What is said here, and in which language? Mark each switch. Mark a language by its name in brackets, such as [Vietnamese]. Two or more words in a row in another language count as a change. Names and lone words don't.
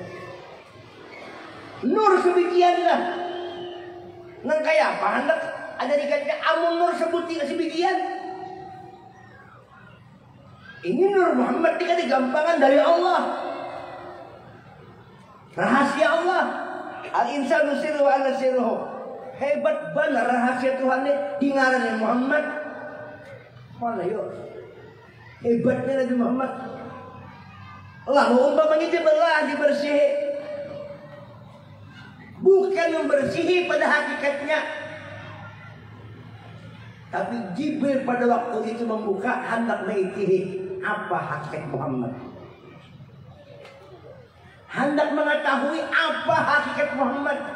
[Banjar] Nur sebikianlah. Nang kaya apa hendak ada dikatakan amun nur sebut sebikian. Ini Nur Muhammad dikasih gampangan dari Allah. Rahasia Allah. [Arabic] الإنسان سري وأنا سره. [Banjar] Hebat benar rahasia Tuhan ini tinggalan Muhammad. Mana yuk? Hebatnya Nabi Muhammad. Lalu umpamanya dibelah, dibersihi. Bukan membersihi pada hakikatnya, tapi Jibril pada waktu itu membuka hendak mengikuti apa hakikat Muhammad, hendak mengetahui apa hakikat Muhammad.